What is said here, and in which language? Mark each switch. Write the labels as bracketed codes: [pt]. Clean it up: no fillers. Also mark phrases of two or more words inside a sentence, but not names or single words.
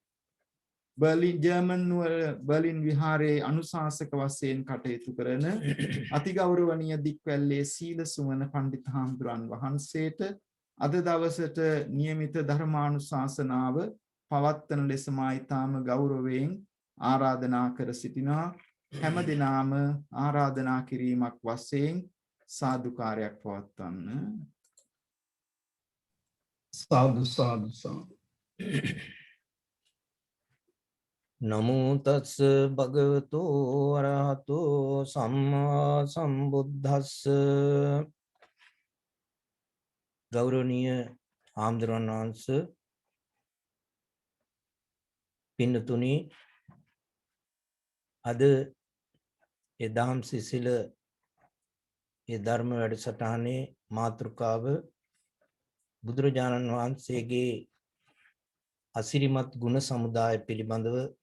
[si] බර්ලින් විහාරයේ අනුශාසක වශයෙන් කටයුතු කරන අතිගෞරවනීය දික්වැල්ලේ සීල සුමන පණ්ඩිත හාමුදුරන් වහන්සේට අද දවසට નિયમિત ධර්මානුශාසනාව පවත්වන ලෙස මා ඊටාම ගෞරවයෙන් ආරාධනා කර සිටිනවා. හැම දිනාම ආරාධනා කිරීමක් වශයෙන් සාදුකාරයක් පවත්වන්න. සාදු සාදු සාදු. [pi] නමෝ තස්ස භගවතෝ අරහතෝ සම්මා සම්බුද්දස්ස. [si] ගෞරවනීය ආම්දුරන් වහන්සේ, පින්නතුනි, අද ඒ දහම් සිසිල ඒ ධර්ම වැඩසටහනේ මාතෘකාව බුදුරජාණන් වහන්සේගේ අසිරිමත් ගුණ සමුදාය පිළිබඳව